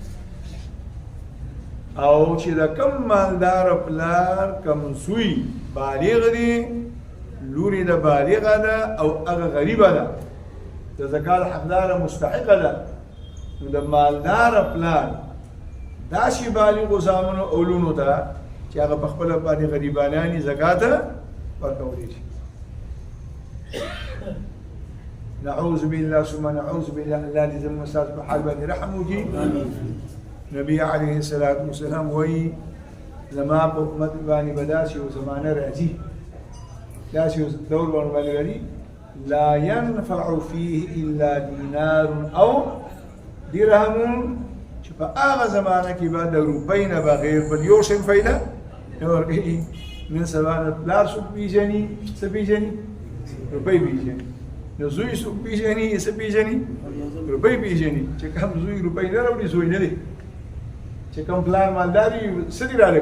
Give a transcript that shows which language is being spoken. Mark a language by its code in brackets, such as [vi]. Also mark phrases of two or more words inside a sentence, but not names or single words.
[ps] او چې د کم مالدار پلار کم زوی بالغ دی لوري د بالغه ده او هغه غریبه ده د زکات حقدار مستحقه ده نو د مالدار پلار داسې بالغو زامنو او لونو ته چې هغه په خپله باندې غریبانان زکات ورکولی شي [ar] نعوذ بالله ثم نعوذ بالله [ps] الله دې زموږ ستاسو په حال باندې رحم وکړي نبي [ar] عليه الصلاة والسلام [ps] وایي زما په امت باندې به داسې یو زمانه راځي داسې یو دور باندې راځي [ar] لا ينفع فيه إلا دينار أو درهم [ps] چې په هغه زمانه کې به د روپۍ نه بغیر بل یو شی فایده نه ورکوي نن سبا د پلار څوک پېژني څه پېژني روپۍ پېژني نو زوی څوک پېژني څه پېژني روپۍ پېژني چې کوم زوی روپۍ نه راوړي زوی نه دی چې کوم پلار مالدار وي څه دې راله